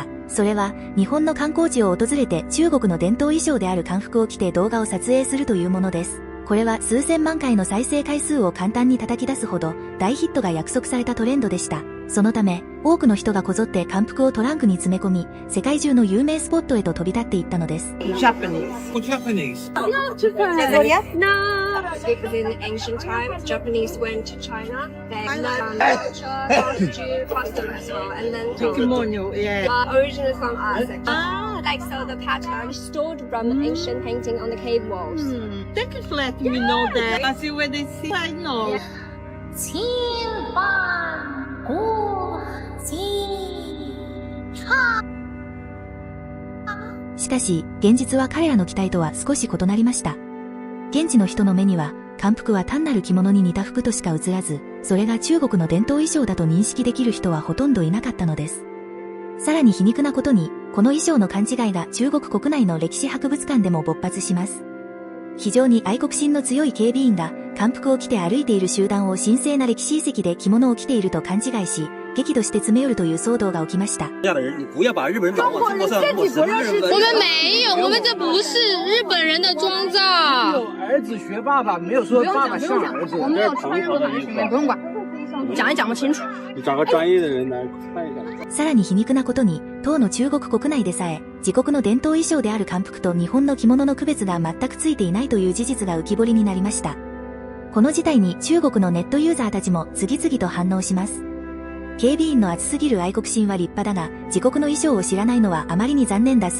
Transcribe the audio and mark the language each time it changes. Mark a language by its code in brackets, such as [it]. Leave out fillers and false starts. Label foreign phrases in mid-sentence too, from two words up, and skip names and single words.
[ja] それは、日本の観光地を訪れて中国の伝統衣装である漢服を着て動画を撮影するというものです。これは数千万回の再生回数を簡単に叩き出すほど大ヒットが約束されたトレンドでした。そのため、多くの人がこぞって漢服をトランクに詰め込み、世界中の有名スポットへと飛び立っていったのです。 [en] Japanese. No, because in ancient times, Japanese went to China. They learned culture, costume, custom as well, and then Kimono, yeah. Originally from us, actually. Like so, the pattern stored from ancient painting on the cave walls. Thank you for letting me know that. I see where they see. I know. [ja] しかし、現実は彼らの期待とは少し異なりました。現地の人の目には、漢服は単なる着物に似た服としか映らず、 それが中国の伝統衣装だと認識できる人はほとんどいなかったのです。さらに皮肉なことに、この衣装の勘違いが中国国内の歴史博物館でも勃発します。非常に愛国心の強い警備員が、漢服を着て歩いている集団を神聖な歴史遺跡で着物を着ていると勘違いし、激怒して詰め寄るという騒動が起きました。 [zh] 这样的人，你不要把日本人搞往中国上，我是日本人。我们没有，我们这不是日本人的妆造。儿子学爸爸，没有说爸爸像儿子。我没有穿任何的学，不用管，讲也讲不清楚。你找个专业的人来看一下。 [ja] さらに皮肉なことに、当の中国国内でさえ、自国の伝統衣装である漢服と日本の着物の区別が全くついていないという事実が浮き彫りになりました。この事態に中国のネットユーザーたちも次々と反応します。警備員の熱すぎる愛国心は立派だが、自国の衣装を知らないのはあまりに残念だ。